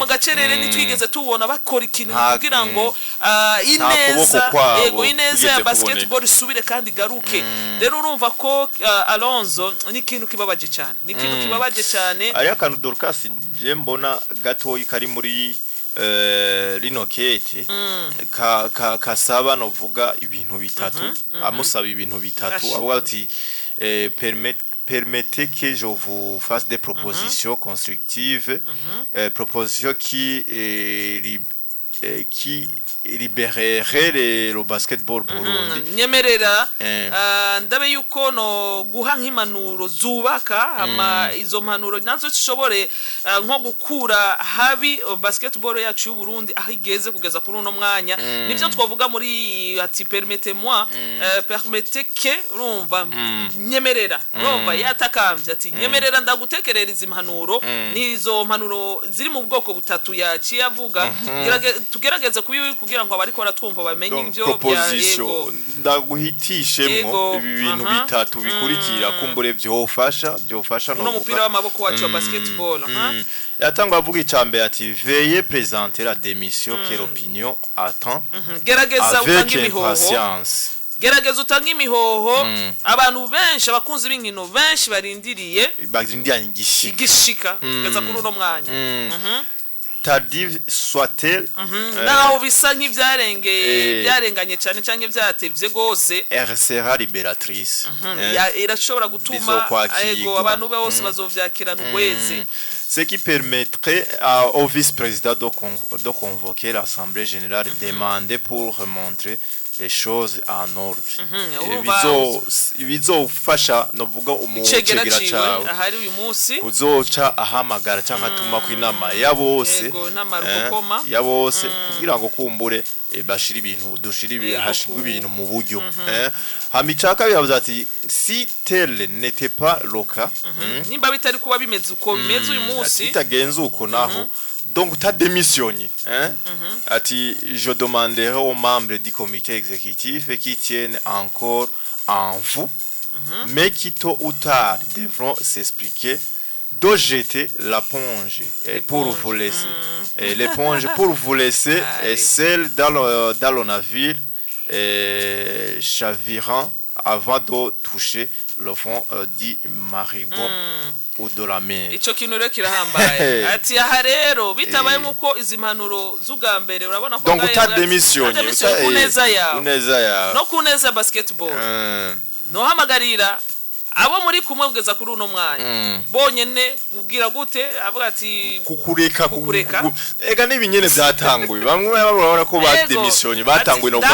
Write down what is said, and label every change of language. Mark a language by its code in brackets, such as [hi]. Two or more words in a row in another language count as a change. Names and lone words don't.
[rn] gacerere nitwigeze tubona bakora ikintu kugira ngo ineza ya basketball isubire kandi garuke rero urumva ko Alonzo ni ikintu kibabaje cyane ari akantu Dorcas je mbona gatoyi kari muri rino kete kasaba novuga ibintu bitatu amusaba ibintu bitatu avuga ati [fr] permettez que je vous fasse des propositions constructives propositions qui libérerait le basketball Burundi [rn] nyemerera ndabe yuko no guha nk'impanuro zubaka ama izo mpanuro nazo zishobore nko gukura habi basketball yacu y'u Burundi aho igeze kugeza kuri uno mwanya nivyo twavuga muri ati [fr] permettez-moi permettez que [rn] urumva nyemerera urumva yatakamvye ati nyemerera ndagutekerereza impanuro nizo mpanuro ziri mu bwoko butatu yaciye avuga tugerageze kugira ngo abari ko baratwumva bamenye ivyo bya yego ndaguhitishemo ibi bintu bitatu bikurikira kumbure byofasha no mupira w'amaboko wacu wa basketball yatangwa avuga icambe ati [fr] veuillez présenter la démission que l'opinion attend [rn] gerageza utanga imihoho gerageza utanga imihoho abantu benshi abakunzi b'inkino benshi barindiriye igishika kugeza kuri uno mwanya [fr] tardive soit-elle [rn] naho bisa nk'ivyarenganye cyane cyane byatevye gose [fr] sera libératrice [rn] irashobora gutuma ego abantu bose bazovyakirana ukweze [fr] ce qui permettrait au vice-président de convoquer l'assemblée générale demander pour remontrer les choses en ordre [rn] bizofasha novuga umucegera cawe ahari uyu munsi kuzoca ahamagara cyangwa atuma ku inama ya bose kugira ngo kumbure bashira ibintu hashirwe ibintu mu buryo hamicaka bibavuze ati [fr] si tel n'était pas le cas [rn] nimba bitari kuba bimeze uko bimeze uyu munsi itagenze uko naho [fr] donc t'as démissionné, hein? Ati, je demanderai aux membres du comité exécutif qui tiennent encore en vous, mais qui tôt ou tard devront s'expliquer de jeter l'éponge pour vous laisser, l'éponge pour vous laisser et celle dans le navire chavirant avant de toucher le fond du marigot ou de la mer. [rn] Ico kintu rero kirahambaye ati aha rero bitabaye muko izi mpanuro zugambere urabona ko [fr] donc ta démission [rn] kuneza yawe no kuneza basketball no hamagarira abo muri kumwe kugeza kuri uno mwanya bonyene kubwira gute avuga ati kukureka ega nibinyene byatanguye bamwe babona ko ba démission batanguye no